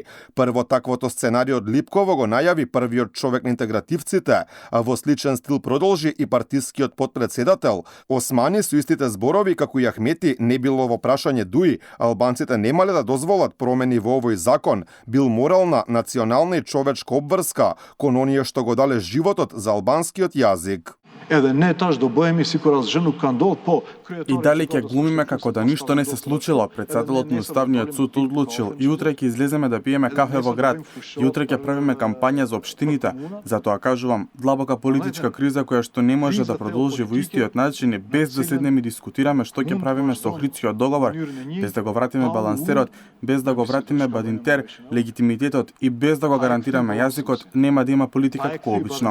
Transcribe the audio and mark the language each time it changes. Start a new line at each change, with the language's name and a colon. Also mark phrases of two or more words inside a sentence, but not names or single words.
Macedonian: Прво таквото сценарио од Липково го најави првиот човек на интегративците, а во сличен стил продолжи и партискиот подпредседател. Османи со истите зборови како и Ахмети не било во прашање Дуи, албанците немале да дозволат промени во овој закон, бил морална, национална и човечка обврска кон оние што го дале животот за албанскиот јазик.
Albanian: Edhe ne tash do bëhemi sikur asgjë nuk ka ndodhur, po
Macedonian: И дали ќе глумиме како да ништо не се случило, председателот на Уставниот суд одлучил и утре ќе излеземе да пиеме кафе во град, и утре ќе правиме кампања за општините. Затоа кажувам, длабока политичка криза која што не може да продолжи во истиот начин и без да седнеме и дискутираме што ќе правиме со Охридскиот договор, без да го вратиме балансерот, без да го вратиме Бадинтер, легитимитетот и без да го гарантираме јазикот, нема да има политика како обично.